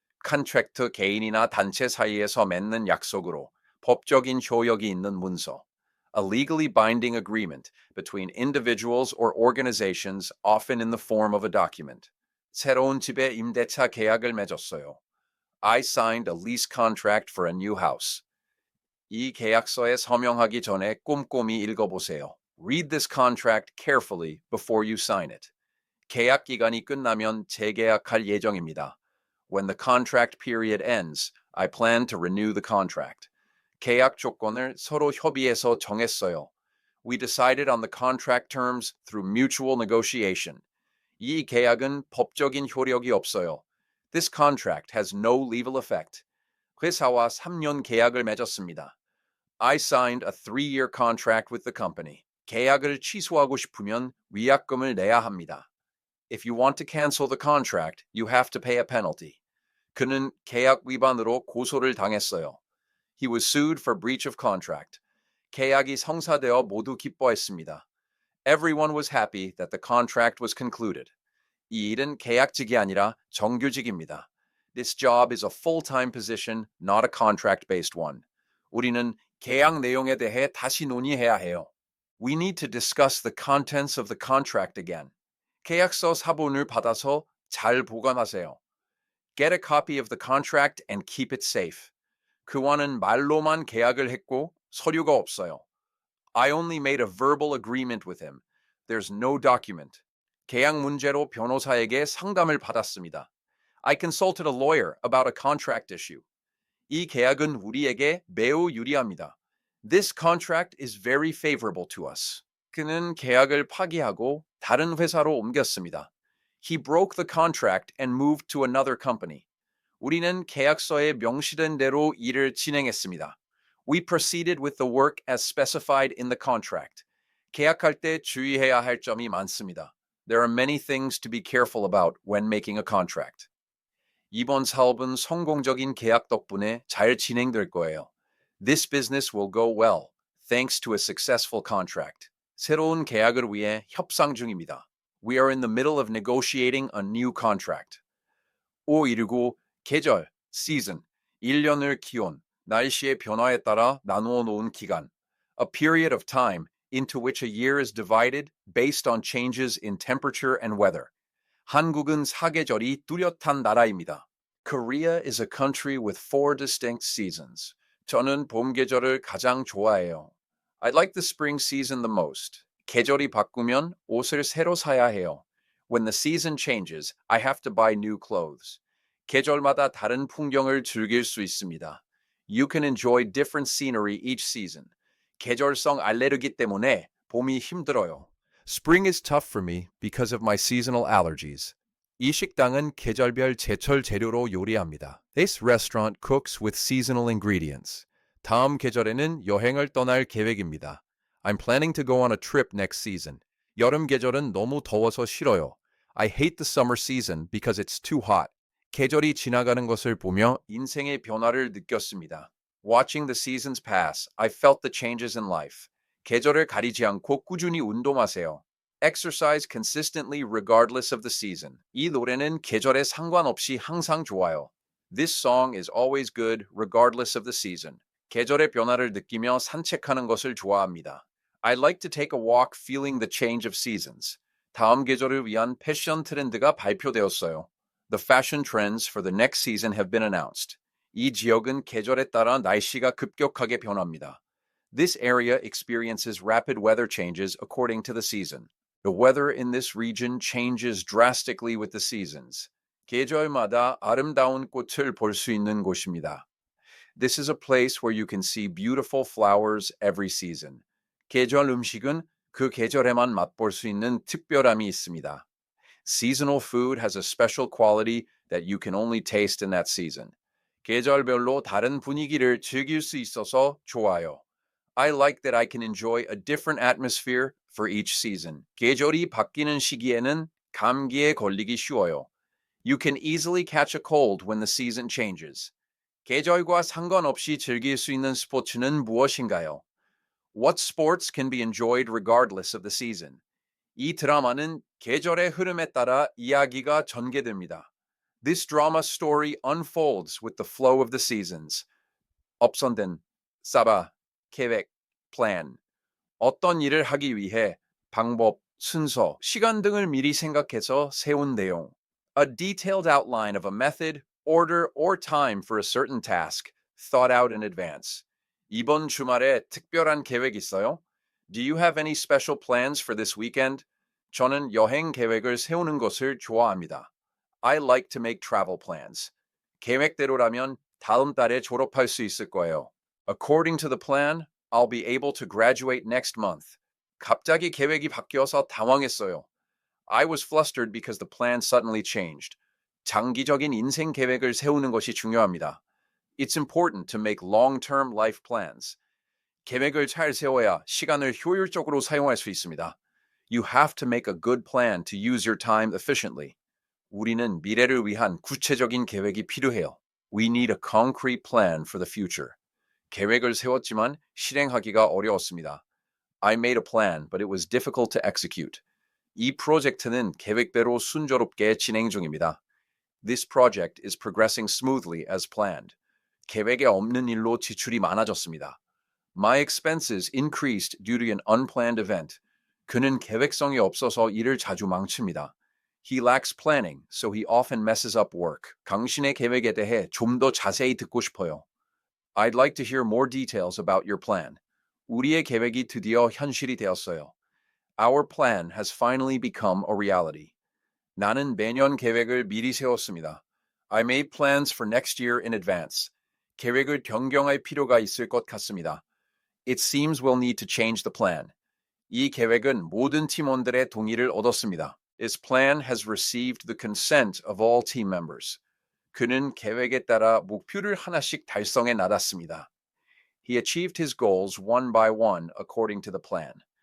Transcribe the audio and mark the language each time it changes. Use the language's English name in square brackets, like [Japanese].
[Korean] 컨트랙트 개인이나 단체 사이에서 맺는 약속으로 법적인 효력이 있는 문서. [English] A legally binding agreement between individuals or organizations, often in the form of a document. [Korean] 새로운 집에 임대차 계약을 맺었어요. [English] I signed a lease contract for a new house. [Korean] 이 계약서에 서명하기 전에 꼼꼼히 읽어보세요. [English] Read this contract carefully before you sign it. [Korean] 계약 기간이 끝나면 재계약할 예정입니다. [English] When the contract period ends, I plan to renew the contract. [Korean] 계약 조건을 서로 협의해서 정했어요. [English] We decided on the contract terms through mutual negotiation. [Korean] 이 계약은 법적인 효력이 없어요. [English] This contract has no legal effect. [Korean] 회사와 3년 계약을 맺었습니다. [English] I signed a 3-year contract with the company. [Korean] 계약을 취소하고 싶으면 위약금을 내야 합니다. [English] If you want to cancel the contract, you have to pay a penalty. [Korean] 그는 계약 위반으로 고소를 당했어요. [English] He was sued for breach of contract. [Korean] 계약이 성사되어 모두 기뻐했습니다. [English] Everyone was happy that the contract was concluded. [Korean] 이 일은 계약직이 아니라 정규직입니다. [English] This job is a full-time position, not a contract-based one. [Korean] 우리는 계약 내용에 대해 다시 논의해야 해요. [English] We need to discuss the contents of the contract again. [Korean] 계약서 사본을 받아서 잘 보관하세요. [English] Get a copy of the contract and keep it safe. [Korean] 그와는 말로만 계약을 했고 서류가 없어요. [English] I only made a verbal agreement with him. There's no document. [Korean] 계약 문제로 변호사에게 상담을 받았습니다. [English] I consulted a lawyer about a contract issue. [Korean] 이 계약은 우리에게 매우 유리합니다. [English] This contract is very favorable to us. [Korean] 그는 계약을 파기하고 다른 회사로 옮겼습니다. [English] He broke the contract and moved to another company. [Korean] 우리는 계약서에 명시된 대로 일을 진행했습니다. [English] We proceeded with the work as specified in the contract. [Korean] 계약할 때 주의해야 할 점이 많습니다. [English] There are many things to be careful about when making a contract. [Korean] 이번 사업은 성공적인 계약 덕분에 잘 진행될 거예요. [English] This business will go well, thanks to a successful contract. [Korean] 새로운 계약을 위해 협상 중입니다. [English] We are in the middle of negotiating a new contract. [Korean] 519 계절, season, 1년을 기온, 날씨의 변화에 따라 나누어 놓은 기간. [English] A period of time into which a year is divided based on changes in temperature and weather. [Korean] 한국은 사계절이 뚜렷한 나라입니다. [English] Korea is a country with 4 distinct seasons. [Korean] 저는 봄 계절을 가장 좋아해요. [English] I like the spring season the most. [Korean] 계절이 바꾸면 옷을 새로 사야 해요. [English] When the season changes, I have to buy new clothes. [Korean] 계절마다 다른 풍경을 즐길 수 있습니다. [English] You can enjoy different scenery each season. [Korean] 계절성 알레르기 때문에 봄이 힘들어요. [English] Spring is tough for me because of my seasonal allergies. [Korean] 이 식당은 계절별 제철 재료로 요리합니다. [English] This restaurant cooks with seasonal ingredients. [Korean] 다음 계절에는 여행을 떠날 계획입니다. [English] I'm planning to go on a trip next season. [Korean] 여름 계절은 너무 더워서 싫어요. [English] I hate the summer season because it's too hot. [Korean] 계절이 지나가는 것을 보며 인생의 변화를 느꼈습니다. [English] Watching the seasons pass, I felt the changes in life. [Korean] 계절을 가리지 않고 꾸준히 운동하세요. [English] Exercise consistently regardless of the season. [Korean] 이 노래는 계절에 상관없이 항상 좋아요. [English] This song is always good regardless of the season. [Korean] 계절의 변화를 느끼며 산책하는 것을 좋아합니다. [English] I like to take a walk feeling the change of seasons. [Korean] 다음 계절을 위한 패션 트렌드가 발표되었어요. [English] The fashion trends for the next season have been announced. [Korean] 이 지역은 계절에 따라 날씨가 급격하게 변합니다. [English] This area experiences rapid weather changes according to the season. The weather in this region changes drastically with the seasons. [Korean] 계절마다 아름다운 꽃을 볼 수 있는 곳입니다. [English] This is a place where you can see beautiful flowers every season. [Korean] 계절 음식은 그 계절에만 맛볼 수 있는 특별함이 있습니다. [English] Seasonal food has a special quality that you can only taste in that season. [Korean] 계절별로 다른 분위기를 즐길 수 있어서 좋아요. [English] I like that I can enjoy a different atmosphere for each season. [Korean] 계절이 바뀌는 시기에는 감기에 걸리기 쉬워요. [English] You can easily catch a cold when the season changes. [Korean] 계절과 상관없이 즐길 수 있는 스포츠는 무엇인가요? [English] What sports can be enjoyed regardless of the season? [Korean] 이 드라마는 계절의 흐름에 따라 이야기가 전개됩니다. [English] This drama story unfolds with the flow of the seasons. [Korean] 업선된, 사바, 계획, plan. 어떤 일을 하기 위해 방법, 순서, 시간 등을 미리 생각해서 세운 내용. [English] A detailed outline of a method, order, or time for a certain task, thought out in advance. [Korean] 이번 주말에 특별한 계획 있어요? [English] Do you have any special plans for this weekend? [Korean] 저는 여행 계획을 세우는 것을 좋아합니다. [English] I like to make travel plans. [Korean] 계획대로라면 다음 달에 졸업할 수 있을 거예요. [English] According to the plan, I'll be able to graduate next month. [Korean] 갑자기 계획이 바뀌어서 당황했어요. [English] I was flustered because the plan suddenly changed. [Korean] 장기적인 인생 계획을 세우는 것이 중요합니다. [English] It's important to make long-term life plans. [Korean] 계획을 잘 세워야 시간을 효율적으로 사용할 수 있습니다. [English] You have to make a good plan to use your time efficiently. [Korean] 우리는 미래를 위한 구체적인 계획이 필요해요. [English] We need a concrete plan for the future. [Korean] 계획을 세웠지만 실행하기가 어려웠습니다. [English] I made a plan, but it was difficult to execute. [Korean] 이 프로젝트는 계획대로 순조롭게 진행 중입니다. [English] This project is progressing smoothly as planned. [Korean] 계획에 없는 일로 지출이 많아졌습니다. [English] My expenses increased due to an unplanned event. [Korean] 그는 계획성이 없어서 일을 자주 망칩니다. [English] He lacks planning, so he often messes up work. [Korean] 당신의 계획에 대해 좀 더 자세히 듣고 싶어요. [English] I'd like to hear more details about your plan. [Korean] 우리의 계획이 드디어 현실이 되었어요. [English] Our plan has finally become a reality. [Korean] 나는 매년 계획을 미리 세웠습니다. [English] I made plans for next year in advance. [Korean] 계획을 변경할 필요가 있을 것 같습니다. [English] It seems we'll need to change the plan. [Korean] 이 계획은 모든 팀원들의 동의를 얻었습니다. [English] This plan has received the consent of all team members. [Korean] 그는 계획에 따라 목표를 하나씩 달성해 나갔습니다. [English] He achieved his goals one by one according to the plan.